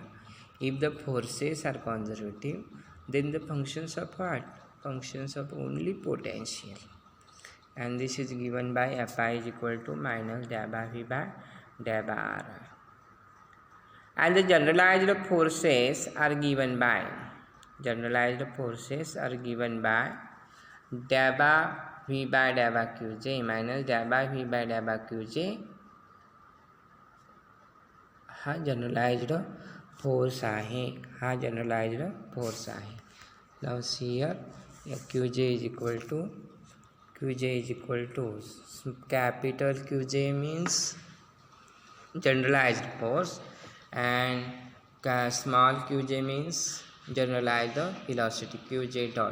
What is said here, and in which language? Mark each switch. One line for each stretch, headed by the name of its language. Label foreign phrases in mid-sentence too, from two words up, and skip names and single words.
English: if the forces are conservative then the functions of what, functions of only potential, and this is given by F i is equal to minus daba V by daba r. and the generalized forces are given by, generalized forces are given by daba v by daba qj minus daba v by daba qj.
Marathi: हा
English: generalized force
Marathi: आहे, हा
English: generalized force
Marathi: आहे.
English: now see here qj is equal to capital qj means generalized force and small qj means generalize the velocity qj dot.